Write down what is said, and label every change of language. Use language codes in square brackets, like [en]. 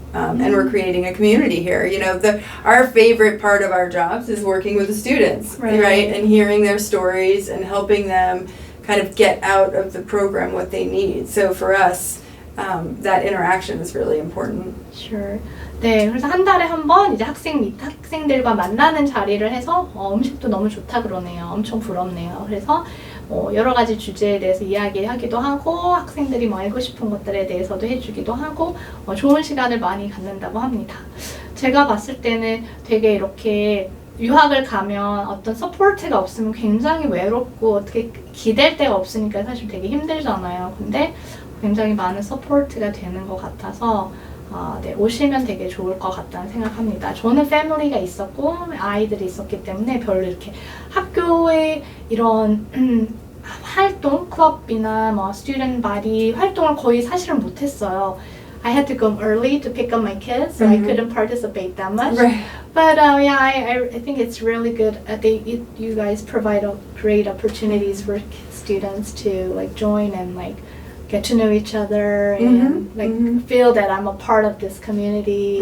[en] And we're creating a community here. Our favorite part of our jobs is working with the students, right? And hearing their stories and helping them kind of get out of the program what they need. So for us, that interaction is really important. Sure. [ko] 네, 그래서 한 달에 한 번 이제 학생들과 만나는 자리를 해서 음식도 너무 좋다 그러네요. 엄청 부럽네요. 그래서 여러 가지 주제에 대해서 이야기하기도 하고, 학생들이 뭐 알고 싶은 것들에 대해서도 해주기도 하고, 좋은 시간을 많이 갖는다고 합니다. 제가 봤을 때는 되게 이렇게 유학을 가면 어떤 서포트가 없으면 굉장히 외롭고 어떻게 기댈 데가 없으니까 사실 되게 힘들잖아요. 근데 굉장히 많은 서포트가 되는 것 같아서 네, 오시면 되게 좋을 것 같다는 생각합니다. 저는 패밀리가 있었고 아이들이 있었기 때문에 별로 이렇게 학교에 이런 활동, 클럽이나 뭐 스튜던트 바디 활동을 거의 사실은 못했어요. [en] I had to go early to pick up my kids, so I couldn't participate that much. Right. But yeah, I think it's really good. You guys provide great opportunities for students to like join and like get to know each other and like feel that I'm a part of this community.